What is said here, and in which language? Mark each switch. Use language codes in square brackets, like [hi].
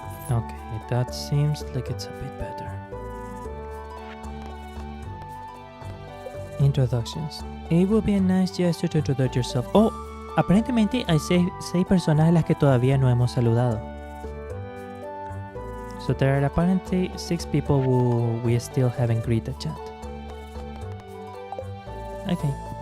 [en] Okay, that seems like it's a bit better. Introductions. It would be a nice gesture to introduce yourself. [es] Oh, aparentemente hay 6 personas a las que todavía no hemos saludado. [en] So there are apparently 6 people who we still haven't greeted yet. Okay.